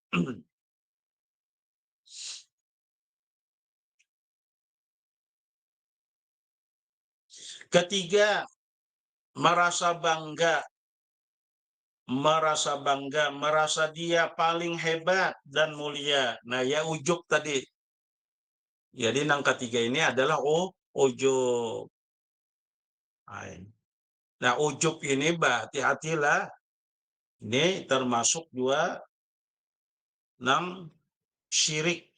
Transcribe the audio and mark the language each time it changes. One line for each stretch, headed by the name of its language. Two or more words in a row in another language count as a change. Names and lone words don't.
Indonesian: Ketiga, merasa bangga, merasa dia paling hebat dan mulia. Nah, ya ujub tadi. Jadi yang ketiga ini adalah ujub. Nah, ujub ini hati-hatilah. Ini termasuk juga nang syirik.